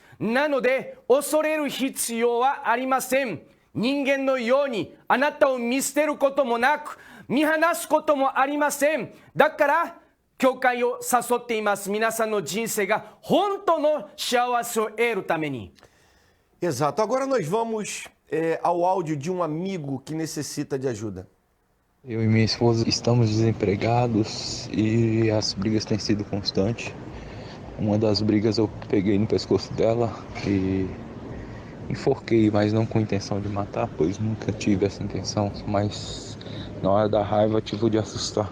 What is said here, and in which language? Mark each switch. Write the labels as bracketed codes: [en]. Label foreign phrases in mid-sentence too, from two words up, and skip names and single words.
[ja] なので恐れる必要はありません。人間のようにあなたを見捨てることもなく、見放すこともありません。だから教会を誘っています。皆さんの人生が本当の幸せを得るために。 [pt] Exato. Agora nós vamos ao áudio de um amigo que necessita de ajuda. Eu e minha esposa estamos desempregados e as brigas têm sido constantes. Uma das brigas eu peguei no pescoço dela e enforquei, mas não com intenção de matar, pois nunca tive essa intenção, mas na hora da raiva tive de assustar.